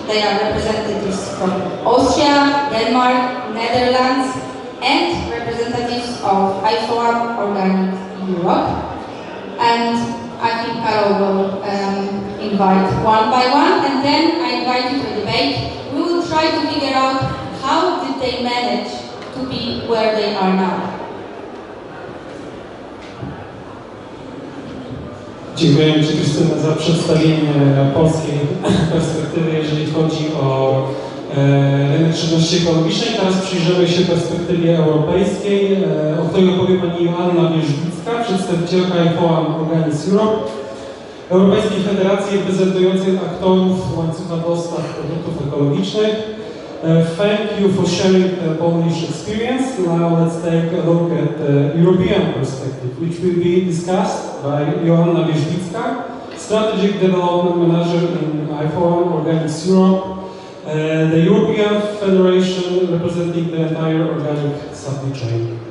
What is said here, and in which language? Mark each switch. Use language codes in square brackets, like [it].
[en] They are representatives from Austria, Denmark, Netherlands, and representatives of IFOAM Organics Europe. And I think Karol will invite one by one, and then I invite you to a debate. We will try to figure out how did they manage to be where they are now. [pl] Dziękuję Ci, Krystyna, za przedstawienie polskiej perspektywy, jeżeli chodzi o rynek żywności ekologicznej. Teraz przyjrzymy się perspektywie europejskiej, o której opowie Pani Joanna Wierzbicka, przedstawicielka IFOAM Organics Europe, Europejskiej Federacji reprezentującej aktorów łańcucha dostaw produktów ekologicznych. [en] Thank you for sharing the Polish experience. Now let's take a look at the European perspective, which will be discussed by Joanna Wierzbicka, Strategic Development Manager in IFOAM Organics Europe, the European Federation representing the entire organic supply chain.